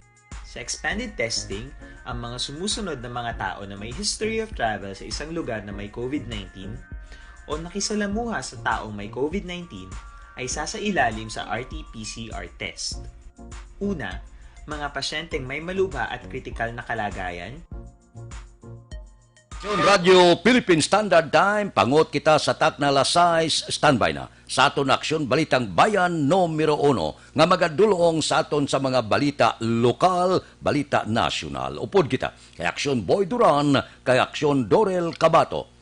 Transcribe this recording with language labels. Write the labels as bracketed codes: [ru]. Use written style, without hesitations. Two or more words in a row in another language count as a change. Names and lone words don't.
[tl] Sa expanded testing, ang mga sumusunod na mga tao na may [en] history of travel [tl] sa isang lugar na may COVID-19 o nakisalamuha sa taong may COVID-19 ay sasailalim sa [en] RT-PCR test. [tl] Una, mga pasyenteng may malubha at kritikal na kalagayan. [hil] Radio Philippine Standard Time, pangot kita sa takna lasais, standby na. Sa aton aksyon, Balitang Bayan numero 1, nga magadulong sa aton sa mga balita lokal, balita nasyonal. Upod kita, kay Aksyon Boy Duran, kay Aksyon Dorel Cabato.